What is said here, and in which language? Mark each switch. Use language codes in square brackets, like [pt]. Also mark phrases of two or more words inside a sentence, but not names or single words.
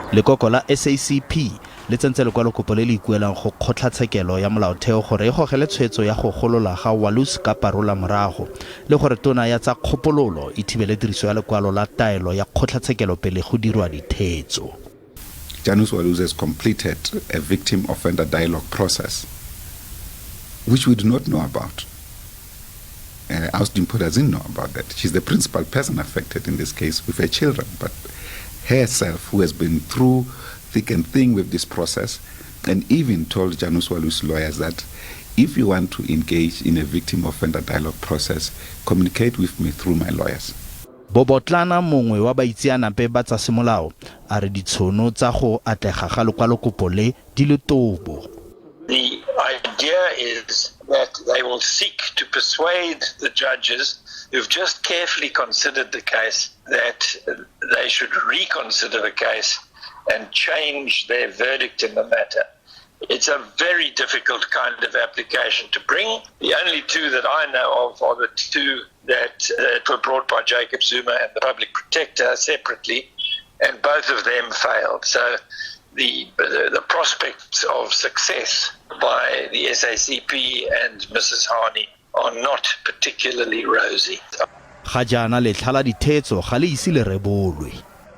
[tn] Lekoko la SACP le tsentse lekwalokopo le le ikuelang go kgotlatshekelo ya molaotheo gore e gogele tshwetso ya go golola ga Walus ka parola morago le gore tona ya tsa kgopololo e thibele tiriso ya lekwalo la taelo ya kgotlatshekelo pele go dirwa dithetso. [en] Janusz Walus has completed a victim offender dialogue process, which we do not know about. Austin doesn't know about that. She's the principal person affected in this case with her children, but herself, who has been through thick and thin with this process, and even told Janusz Walus lawyers that if you want to engage in a victim offender dialogue process, communicate with me through my lawyers. [tn] Bobotlana mongwe wa baitseanape ba tsa semolao a re ditshono tsa go atlega ga lekwalokopo le di le tobo. [en] The idea is that they will seek to persuade the judges who've just carefully considered the case that they should reconsider the case and change their verdict in the matter. It's a very difficult kind of application to bring. The only two that I know of are the two that were brought by Jacob Zuma and the public protector separately, and both of them failed. So the prospects of success by the SACP and Mrs. Hani are not particularly rosy. [tn] Ga jaana letlha la dithetso ga le ise le rebolwe.